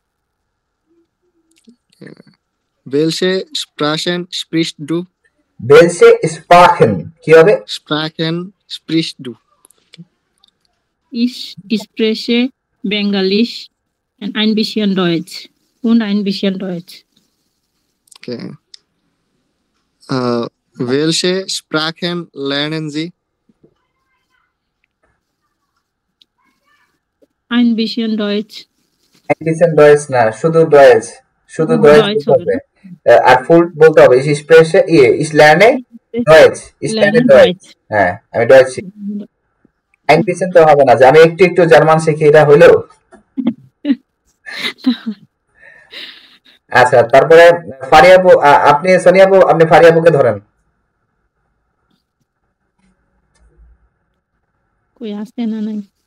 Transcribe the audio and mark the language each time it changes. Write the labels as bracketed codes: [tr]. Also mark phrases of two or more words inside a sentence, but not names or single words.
[de] Welche Sprachen sprichst du? Welche Sprachen [bn] কি হবে? [de] Sprachen sprichst du? Ich spreche Bengalisch und ein bisschen Deutsch. [en] Okay. [de] Welche Sprachen lernen Sie? Ein bisschen Deutsch. [bn] না, শুধু Deutsch হবে। আর ফুল বলতে হবে [de] ich spreche ich lerne Deutsch. [bn] হ্যাঁ, আমি Deutsch শিখি। [de] ein bisschen [bn] তো হবে না যে আমি একটু জার্মান শিখি, এটা হইলো? আচ্ছা, তারপরে ফারিয়া আপু, আপনি সোনিয়া আপু, আপনি ফারিয়া আপুকে ধরেন। কই আছে না নাই?